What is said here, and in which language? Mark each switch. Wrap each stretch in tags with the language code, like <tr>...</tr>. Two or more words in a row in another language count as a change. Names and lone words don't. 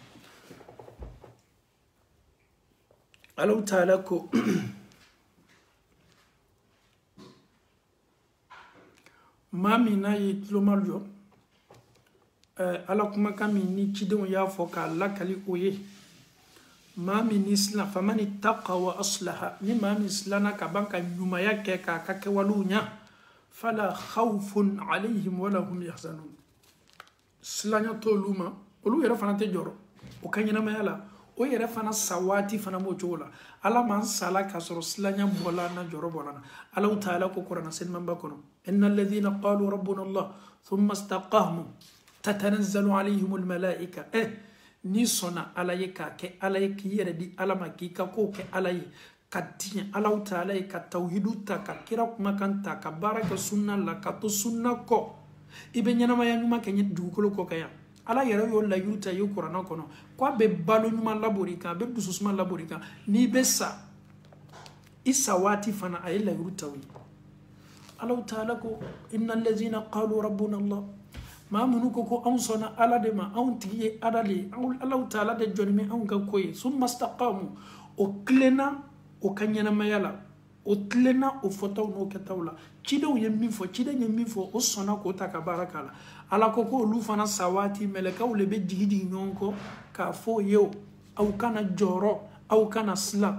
<bm>Alaw Taala ko maa min n'a ye tuloma jɔ Ala kumakan min ni cidenw y'a fɔ k'a lakali o ye maa min ni silan faman</bm> <ar>اتقى وأصلح</ar> <bm>ni maa min silanna ka ban ka ɲumanya kɛ k'a ka kɛwalew ɲa</bm> <ar>فلا خوف عليهم ولا هم يحزنون</ar> <bm>silanya t'olu ma olu yɛrɛ fana tɛ jɔrɔ o ka ɲɛnamaya la o yɛrɛ fana sa waati fana b'o cogo la Ala man sala k'a sɔrɔ silanya bɔla na jɔrɔ bɔla na Alaw Taala ko Kuranɛ selimanba kɔnɔ</bm> <ar>إن الذين قالوا ربنا الله ثم استقاموا تتنزل عليهم</ar> <bm>malaika ni sɔnna Ala ye k'a kɛ Ala ye k'i yɛrɛ di Ala ma k'i ka kow kɛ Ala ye ka diɲɛ Alaw Taala ye ka tawhidu ta ka kira kumakan ta ka baara kɛ sunna la ka to sunna kɔ i bɛ ɲɛnamaya ɲuman kɛ dugukolo kɔ kan yan Ala yɛrɛ y'o layiru ta ye Kuranɛ kɔnɔ ko a bɛ balo ɲuman labori kan a bɛ dususuma labori kan n'i bɛ sa i sa waati fana a ye layiru ta o ye Alaw Taala ko</bm> <ar>إن الذين قالوا ربنا الله</ar> <bm>maa minnu ko anw sɔnna Ala de ma anw tigi ye Ala de ye Alaw Taala de jɔlen bɛ anw ka ko ye</bm> <ar>ثم استقاموا</ar> <bm>o tilenna o ka ɲɛnamaya la o tilenna o fɔtaw n'o kɛtaw la cidenw ye min fɔ ciden ye min fɔ o sɔnna k'o ta ka baara k'a la Ala ko olu fana sa waati mɛlɛkɛw le bɛ jigi ɲɔgɔn kɔ k'a fɔ o ye aw kana jɔrɔ aw kana silan</bm>